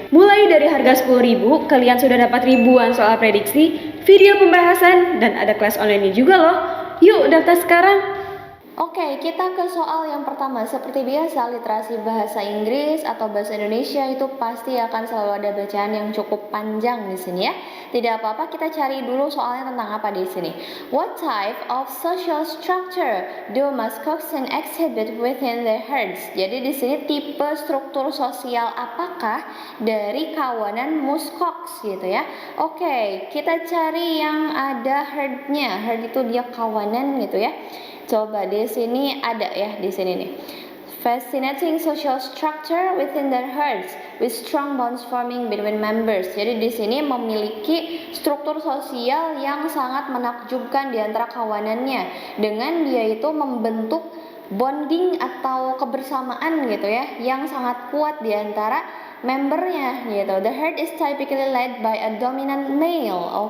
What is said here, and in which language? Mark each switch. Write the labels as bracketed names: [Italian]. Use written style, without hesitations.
[Indonesian] Mulai dari harga 10.000, kalian sudah dapat ribuan soal prediksi, video pembahasan, dan ada kelas online juga loh. Yuk daftar sekarang! Oke, kita ke soal yang pertama. Seperti biasa, literasi bahasa Inggris atau bahasa Indonesia itu pasti akan selalu ada bacaan yang cukup panjang di sini ya. Tidak apa-apa, kita cari dulu soalnya tentang apa di sini. [English] What type of social structure do muskoxen exhibit within their herds? [Indonesian] Jadi di sini tipe struktur sosial apakah dari kawanan muskox gitu ya. Oke, kita cari yang ada herdnya. Herd itu dia kawanan gitu ya. Coba di sini ada ya di sini nih. [English] Fascinating social structure within their herds with strong bonds forming between members. [Indonesian] Jadi di sini memiliki struktur sosial yang sangat menakjubkan di antara kawanannya dengan dia itu membentuk bonding atau kebersamaan gitu ya yang sangat kuat di antara membernya gitu. [English] The herd is typically led by a dominant male.